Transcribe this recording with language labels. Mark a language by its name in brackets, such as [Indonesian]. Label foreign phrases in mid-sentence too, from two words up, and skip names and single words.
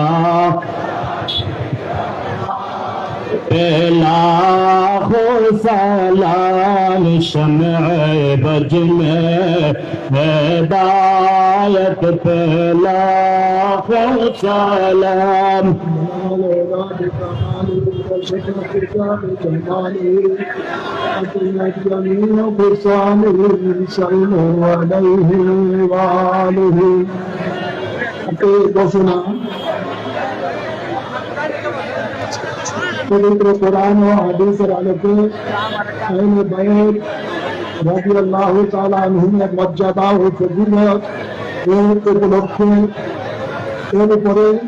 [Urdu] پہلا ہو سلام شمع بز میں ہدایت پہلا ہو سلام [Bangla] ঘোষণা পবিত্র কোরআন ও হাদিসের আলোকে [Arabic] أهل البيت رضي الله تعالى عنهم [Bangla] মর্যাদা ও ফজিলত এর উপলক্ষে এর উপরে